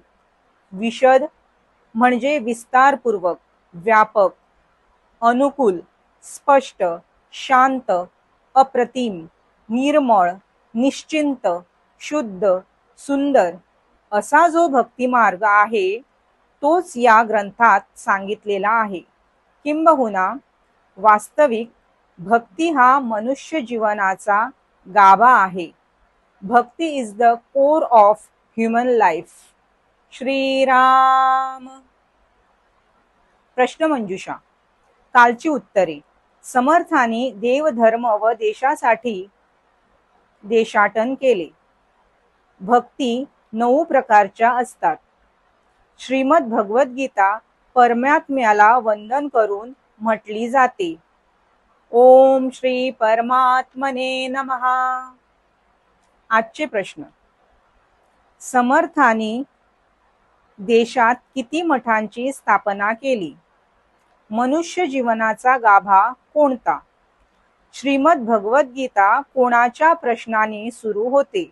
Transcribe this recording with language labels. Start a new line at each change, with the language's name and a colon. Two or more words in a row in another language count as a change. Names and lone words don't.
Marathi: विशद म्हणजे विस्तारपूर्वक, व्यापक, अनुकूल, स्पष्ट, शांत, अप्रतिम, निर्मळ, निश्चिंत, शुद्ध, सुंदर असा जो भक्ती मार्ग आहे तोच या ग्रंथात सांगितलेला आहे। किंबहुना वास्तविक भक्ती हा मनुष्य जीवनाचा गाभा आहे।
English: Bhakti is the core of human life.
Marathi: श्रीराम। प्रश्नमंजुषा। कालची उत्तरे। समर्थांनी देवधर्म व देशासाठी देशाटन केले। भक्ती 9 प्रकारच्या असतात। श्रीमद भगवद्गीता परमात्म्याला वंदन करून म्हटली जाते।
Sanskrit: ओम श्री परमात्मने नमः।
Marathi: आजचे प्रश्न। समर्थांनी देशात किती मठांची स्थापना केली? मनुष्य जीवनाचा गाभा कोणता? श्रीमद भगवद्गीता कोणाच्या प्रश्नाने सुरू होते?